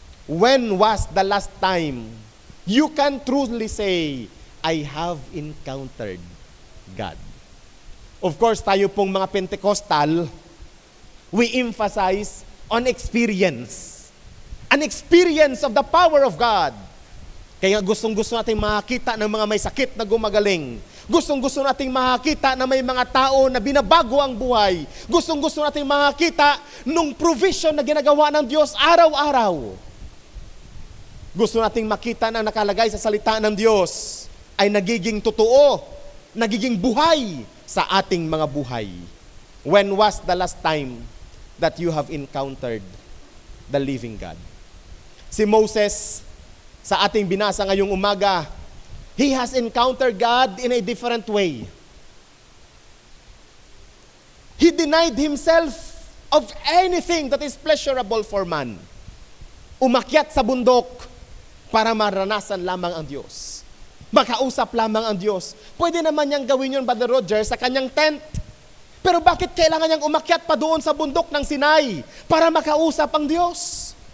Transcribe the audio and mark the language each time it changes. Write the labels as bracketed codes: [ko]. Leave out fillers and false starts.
[en] When was the last time you can truly say, I have encountered God? Of course, [tl] tayo pong mga Pentecostal, [en] we emphasize on experience. An experience of the power of God. [tl] Kaya gustong-gusto nating makakita ng mga may sakit na gumagaling. Gustong-gusto nating makakita na may mga tao na binabago ang buhay. Gustong-gusto nating makakita nung provision na ginagawa ng Diyos araw-araw. Gusto nating makita na nakalagay sa salita ng Diyos ay nagiging totoo, nagiging buhay sa ating mga buhay. [en] When was the last time that you have encountered the living God? [tl] Si Moses, sa ating binasa ngayong umaga, [en] he has encountered God in a different way. He denied himself of anything that is pleasurable for man. [tl] Umakyat sa bundok para maranasan lamang ang Diyos. Makausap lamang ang Diyos. Pwede naman niyang gawin yun, Brother Roger, sa kanyang tent. Pero bakit kailangan niyang umakyat pa doon sa bundok ng Sinai para makausap ang Diyos?